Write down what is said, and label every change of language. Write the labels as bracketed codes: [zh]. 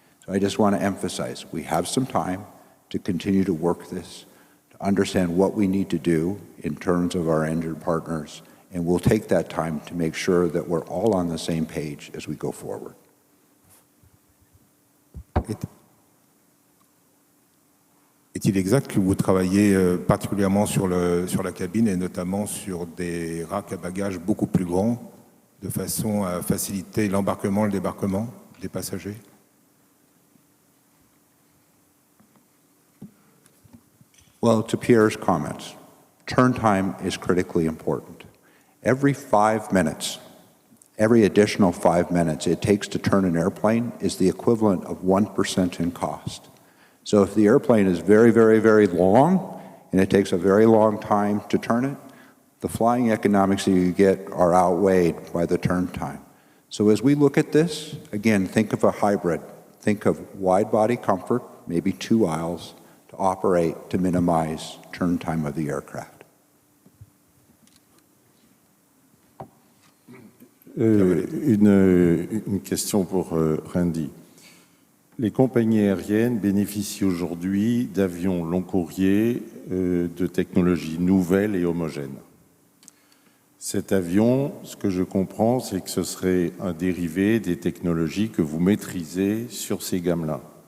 [en] So I just want to emphasize, we have some time to continue to work this, to understand what we need to do in terms of our engine partners, and we'll take that time to make sure that we're all on the same page as we go forward. [fr] Est-il exact que vous travaillez particulièrement sur la cabine et notamment sur des racks à bagages beaucoup plus grands de façon à faciliter l'embarquement et le débarquement des passagers? [en] Well, to Pierre's comments, turn time is critically important. Every 5 minutes, every additional 5 minutes it takes to turn an airplane is the equivalent of 1% in cost. So if the airplane is very, very, very long, and it takes a very long time to turn it, the flying economics that you get are outweighed by the turn time. So as we look at this, again, think of a hybrid. Think of wide-body comfort, maybe 2 aisles, to operate to minimize turn time of the aircraft. [fr] Une question pour Randy. Les compagnies aériennes bénéficient aujourd'hui d'avions long courrier de technologies nouvelles et homogènes. Cet avion, ce que je comprends, c'est que ce serait un dérivé des technologies que vous maîtrisez sur ces gammes-là.